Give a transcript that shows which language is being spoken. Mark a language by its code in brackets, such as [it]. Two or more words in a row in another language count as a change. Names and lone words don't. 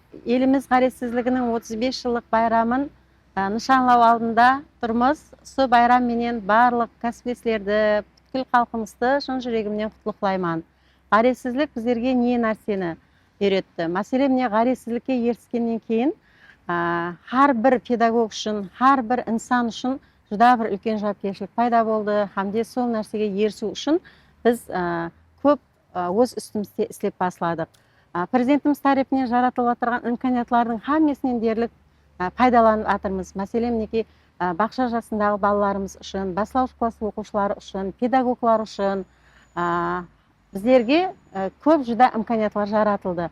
[kaa] Еліміз ғаресіздігінің 35 жылдық байрамын нышанлау алдында тұрмыз. Осы байрам менен барлық кәсіпкерлерді, бүткіл халқымызды шын жүрегімнен құттықтаймын. Ғаресіздік біздерге не нәрсені үйретті? Мәселен, міне ғаресіздікке еріскеннен кейін [uz] har bir pedagog [kaa] үшін, [uz] har bir inson [kaa] үшін [uz] juda bir [kaa] үлкен жауапкершілік пайда болды. Hamda сол нәрсеге ерісу үшін біз көп өз үстімізде істеп басладық. Президентimiz тарапынан жаратылып отырған имканиятлардың хаммасынан дерлік пайдаланып жатырмыз. Мәселен, мінекей бақша жасындағы балаларымыз үшін, бастауыш класс оқушылары үшін, педагоглар үшін біздерге көп juda имканиятлар жаратылды.